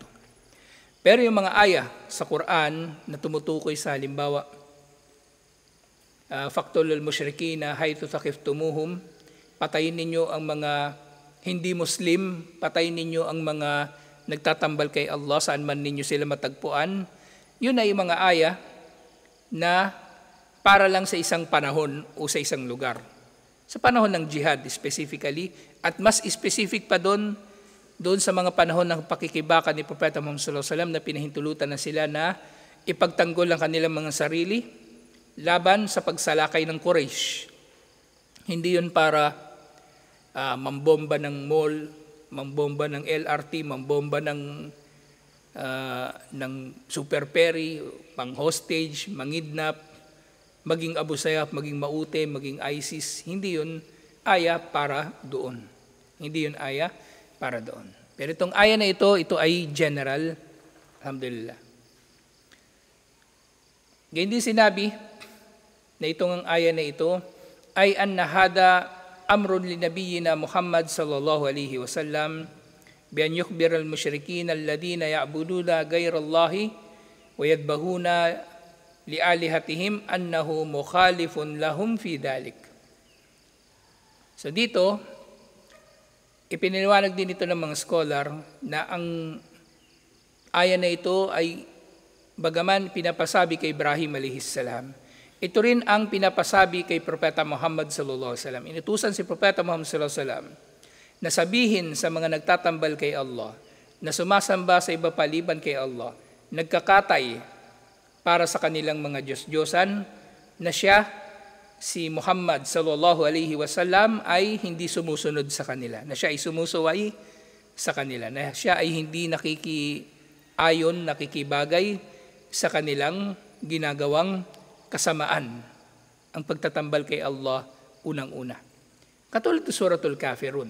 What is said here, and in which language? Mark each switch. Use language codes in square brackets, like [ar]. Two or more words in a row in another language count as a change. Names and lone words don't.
[tl] Pero yung mga aya sa Quran na tumutukoy sa halimbawa, [ar] فاقتلوا المشركين حيث ثقفتموهم, [tl] patayin ninyo ang mga hindi Muslim, patayin ninyo ang mga nagtatambal kay Allah saan man ninyo sila matagpuan. Yun ay mga aya na para lang sa isang panahon o sa isang lugar. Sa panahon ng jihad specifically, at mas specific pa doon sa mga panahon ng pakikibaka ni Propeta Muhammad [ar] صلى الله عليه وسلم [tl] na pinahintulutan na sila na ipagtanggol ang kanilang mga sarili laban sa pagsalakay ng Quraysh. Hindi yun para mambomba ng mall, mambomba ng LRT, mambomba ng super ferry, pang hostage, mangidnap, maging Abu Sayyaf, maging Maute, maging ISIS. Hindi yun aya para doon. Hindi yun aya para doon. Pero itong aya na ito ay general. [ar] الحمد لله. [tl] Ganyan din sinabi na itong aya na ito ay [ar] أن هذا أمر لنبينا محمد صلى الله عليه وسلم بأن يخبر المشركين الذين يعبدون غير الله ويذبحون لآلهتهم أنه مخالف لهم في ذلك. [tl] So dito ipinaliwanag din ito ng mga scholar na ang aya na ito ay bagaman pinapasabi kay Ibrahim [ar] عليه السلام, [tl] ito rin ang pinapasabi kay Propeta Muhammad [ar] صلى الله عليه وسلم. [tl] Inutusan si Propeta Muhammad [ar] صلى الله عليه وسلم [tl] na sabihin sa mga nagtatambal kay Allah, na sumasamba sa iba paliban kay Allah, nagkakatay para sa kanilang mga Diyos-Diyosan, na siya, si Muhammad [ar] صلى الله عليه وسلم [tl] ay hindi sumusunod sa kanila, na siya ay sumusuway sa kanila, na siya ay hindi nakikiayon, nakikibagay sa kanilang ginagawang kasamaan, ang pagtatambal kay Allah unang-una. Katulad ng Suratul Kafirun.